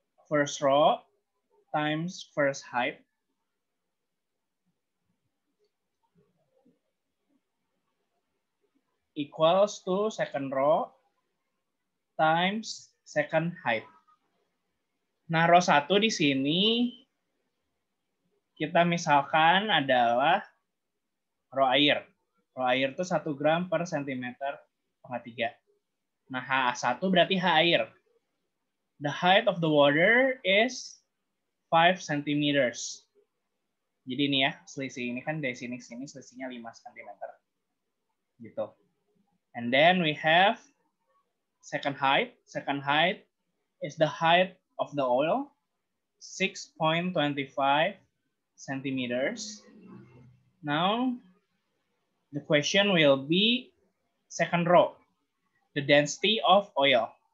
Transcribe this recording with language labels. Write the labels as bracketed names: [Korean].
[English] First row times first height equals to second row times second height. [Indonesian] Nah, row 1 di sini kita misalkan adalah row air. Row air itu 1 gram per centimeter pangkat 3. Nah, HA1 berarti H air. [English] The height of the water is 5 centimeters. [Indonesian] Jadi ini ya, selisih ini kan dari sini ke sini selisihnya 5 cm. Gitu. [English] And then we have second height. Second height is the height of the oil, 6.25 centimeters. Now, the question will be second row, the density of oil.